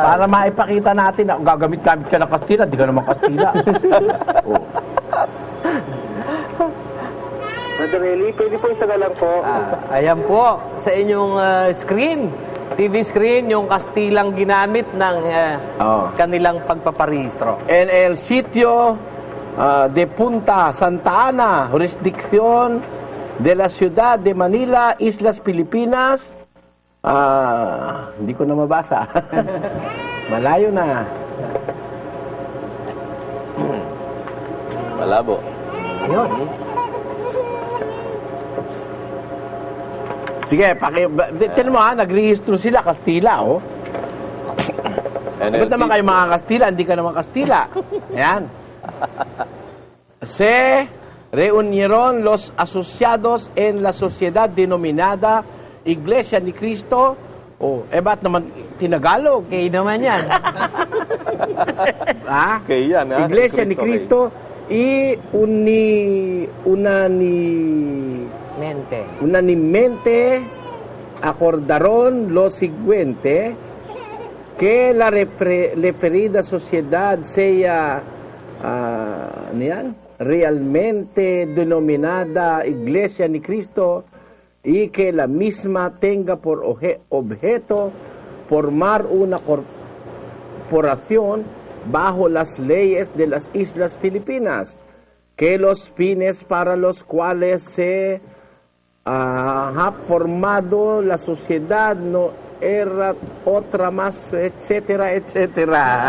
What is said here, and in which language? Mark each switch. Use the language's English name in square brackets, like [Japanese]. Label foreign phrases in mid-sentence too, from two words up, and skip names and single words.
[Filipino] Para maipakita natin na gagamit-gamit ka ng Kastila, di ka naman Kastila. Brother Eli, pwede po isa lang po. Ayan po, sa inyong screen, TV screen, yung Kastilang ginamit ng kanilang pagpaparehistro. [Spanish] En el sitio de Punta Santa Ana, jurisdicción de la ciudad de Manila, Islas Pilipinas. [Filipino] Hindi ko na mabasa. Malayo na. Malabo. Yun. Sige, tignan mo nagrehistro sila, Kastila, Ba't naman kayo mga Kastila, hindi ka naman Kastila? Ayan. [Spanish] Se reunieron los asociados en la sociedad denominada Iglesia ni Cristo. [Filipino] Ba't naman tinagalog? Okay naman yan. Okay yan, [Spanish] Iglesia ni Cristo y unanimemente acordaron lo siguiente, que la referida sociedad sea realmente denominada Iglesia ni Cristo y que la misma tenga por objeto formar una corporación bajo las leyes de las Islas Filipinas, que los fines para los cuales se ha formado la sociedad no era otra más, etcétera, etcétera.